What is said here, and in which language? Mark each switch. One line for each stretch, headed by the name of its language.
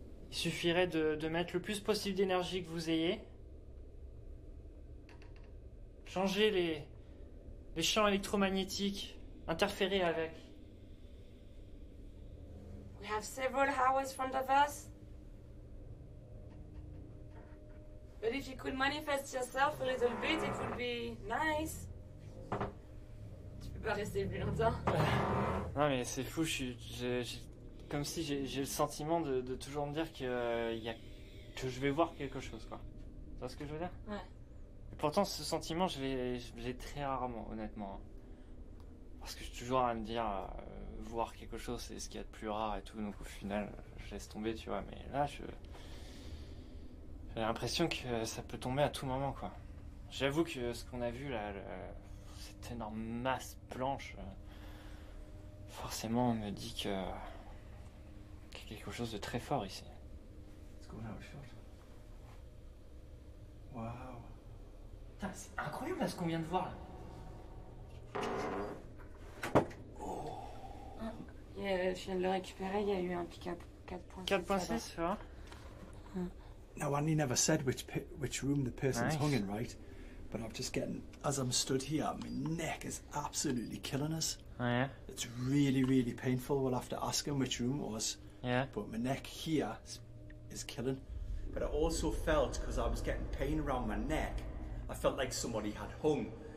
French: Il suffirait de mettre le plus possible d'énergie que vous ayez. Changer les champs électromagnétiques, interférer avec.
English: We have several hours in front of us. But if you could manifest yourself a little bit, it would be nice.
French: Tu peux pas rester plus longtemps. Non mais c'est fou, comme si j'ai le sentiment de toujours me dire que je vais voir quelque chose, quoi. Tu vois ce que je veux dire? Ouais. Et pourtant ce sentiment je l'ai très rarement, honnêtement. Parce que je suis toujours à me dire voir quelque chose c'est ce qu'il y a de plus rare et tout, donc au final je laisse tomber, tu vois. Mais là j'ai l'impression que ça peut tomber à tout moment, quoi. J'avoue que ce qu'on a vu là, cette énorme masse blanche, forcément on me dit qu'il y a quelque chose de très fort ici.
English: It's going out of shot. Wow.
French: Putain, c'est incroyable là, ce qu'on vient de voir là. Je viens de le récupérer, il y a eu un pick-up 4.6. 4.6, tu vois?
English: Now, Andy never said which room the person's Nice. hung in, right? But I'm just getting, as I'm stood here, my neck is absolutely killing us.
French: Ouais,
English: It's really, really painful. We'll have to ask him which room it was. yeah. But my neck here is killing. But I also felt, because I was getting pain around my neck, I felt like somebody had hung.